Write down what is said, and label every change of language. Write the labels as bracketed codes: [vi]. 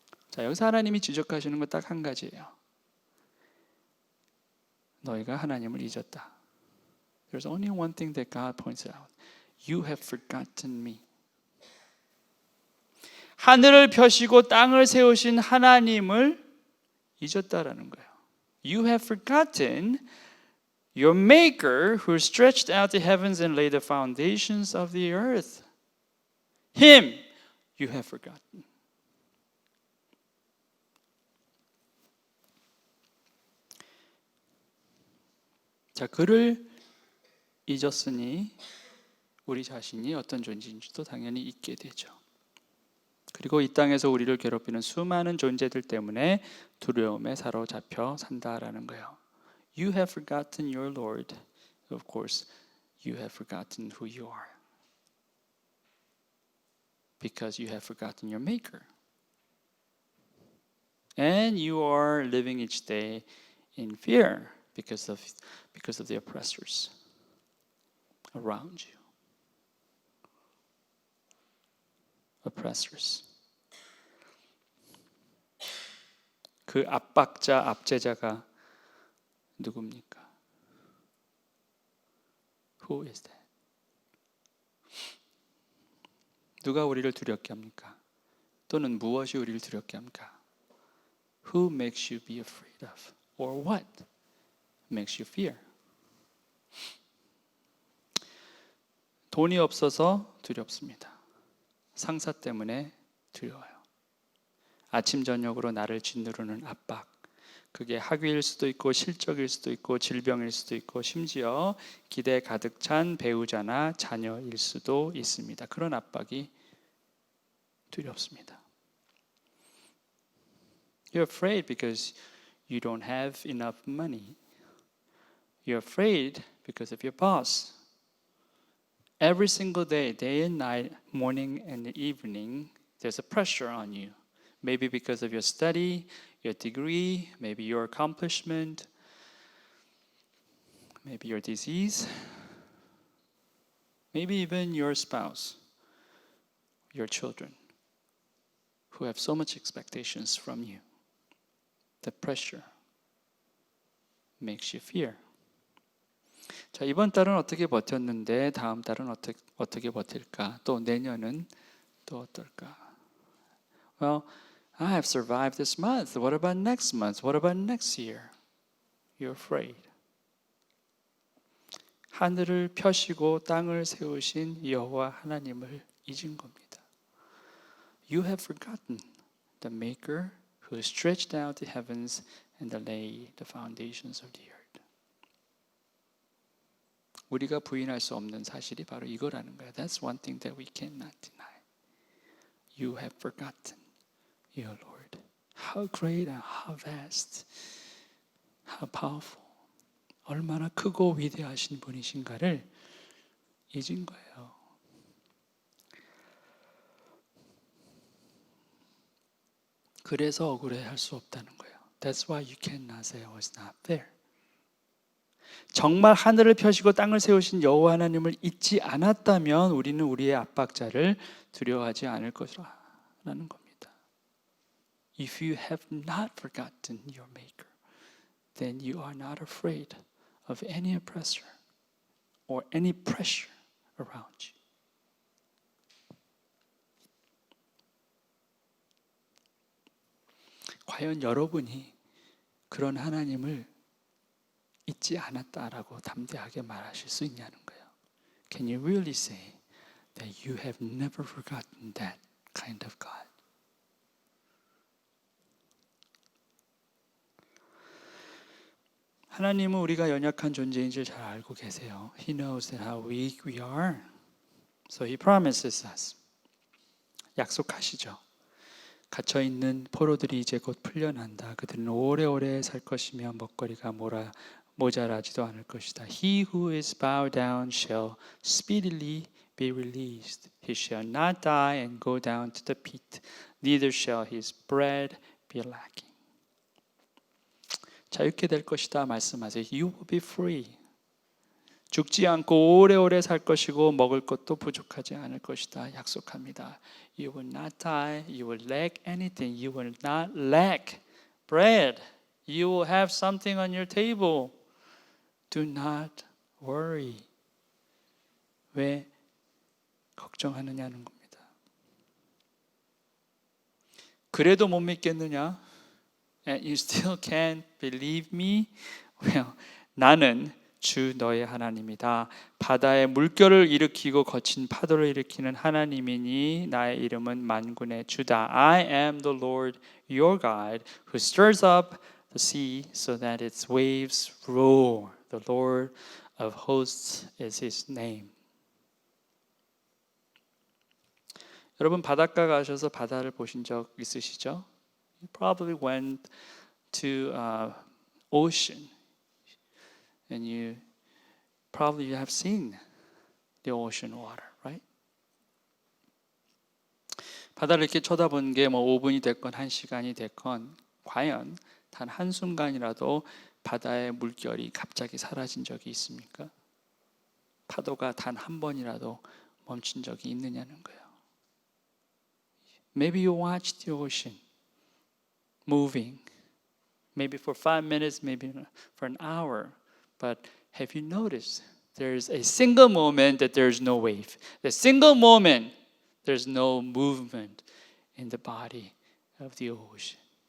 [ko] 자, 여기서 하나님이 지적하시는 건 딱 한 가지예요. 너희가 하나님을 잊었다. [en] There's only one thing that God points out. You have forgotten me. [ko] 하늘을 펴시고 땅을 세우신 하나님을 잊었다라는 거예요. [en] You have forgotten your maker who stretched out the heavens and laid the foundations of the earth. Him you have forgotten. [ko] 자, 그를 잊었으니 우리 자신이 어떤 존재인지도 당연히 잊게 되죠. 그리고 이 땅에서 우리를 괴롭히는 수많은 존재들 때문에 두려움에 사로잡혀 산다라는 거예요. [en] You have forgotten your Lord. Of course, you have forgotten who you are. Because you have forgotten your maker. And you are living each day in fear because of the oppressors around you. Oppressors. [ko] 그 압제자가 누굽니까? [en] Who is that? [ko] 누가 우리를 두렵게 합니까? 또는 무엇이 우리를 두렵게 합니까? [en] Who makes you be afraid of? Or what makes you fear? [ko] 돈이 없어서 두렵습니다. 상사 때문에 두려워요. 아침 저녁으로 나를 짓누르는 압박. 그게 학위일 수도 있고 실적일 수도 있고 질병일 수도 있고 심지어 기대 가득 찬 배우자나 자녀일 수도 있습니다. 그런 압박이 두렵습니다. [en] You're afraid because you don't have enough money. You're afraid because of your boss. Every single day, day and night, morning and evening, there's a pressure on you. Maybe because of your study, your degree, maybe your accomplishment, maybe your disease, maybe even your spouse, your children, who have so much expectations from you. The pressure makes you fear. [ko] 자, 이번 달은 어떻게 버텼는데 다음 달은 어떻게 버틸까? 또 내년은 또 어떨까? [en] Well, I have survived this month. What about next month? What about next year? You're afraid. [ko] 하늘을 펴시고 땅을 세우신 여호와 하나님을 잊은 겁니다. [en] You have forgotten the maker who stretched out the heavens and laid the foundations of the earth. [ko] 우리가 부인할 수 없는 사실이 바로 이거라는 거예요. [en] That's one thing that we cannot deny. You have forgotten your Lord. How great and how vast, how powerful. [ko] 얼마나 크고 위대하신 분이신가를 잊은 거예요. 그래서 억울해할 수 없다는 거예요. [en] That's why you cannot say I was not there. [ko] 정말 하늘을 펴시고 땅을 세우신 여호와 하나님을 잊지 않았다면 우리는 우리의 압박자를 두려워하지 않을 것이라는 겁니다. [en] If you have not forgotten your Maker, then you are not afraid of any oppressor or any pressure around you. [ko] 과연 여러분이 그런 하나님을 잊지 않았다라고 담대하게 말하실 수 있냐는 거예요. [en] Can you really say that you have never forgotten that kind of God? [ko] 하나님은 우리가 연약한 존재인지 잘 알고 계세요. [en] He knows that how weak we are. So he promises us. [ko] 약속하시죠. 갇혀있는 포로들이 이제 곧 풀려난다. 그들은 오래오래 살 것이며 먹거리가 모자라지도 않을 것이다. [en] He who is bowed down shall speedily be released. He shall not die and go down to the pit. Neither shall his bread be lacking. [ko] 자유케 될 것이다 말씀하세요. [en] You will be free. [ko] 죽지 않고 오래오래 살 것이고 먹을 것도 부족하지 않을 것이다 약속합니다. [en] You will not die. You will lack anything. You will not lack bread. You will have something on your table. Do not worry. [ko] 왜 걱정하느냐는 겁니다. 그래도 못 믿겠느냐? [en] And you still can't believe me? [ko] Well, 나는 주 너의 하나님이다. 바다의 물결을 일으키고 거친 파도를 일으키는 하나님이니 나의 이름은 만군의 주다. [en] I am the Lord your God who stirs up the sea so that its waves roar. The Lord of hosts is his name. [ko] 여러분 바닷가 가셔서 바다를 보신 적 있으시죠? [en] You probably went to ocean and you probably have seen the ocean water, right? [ko] 바다를 이렇게 쳐다본 게 뭐 5분이 됐건 1시간이 됐건 과연 단 한순간이라도 바다의 물결이 갑자기 사라진 적이 있습니까? 파도가 단 한 번이라도 멈춘 적이 있느냐는 거예요. [en] Maybe you watched the ocean moving, maybe for 5 minutes, maybe for an hour, but have you noticed there's a single moment that there's no wave, the single moment there's no movement in the body of the ocean?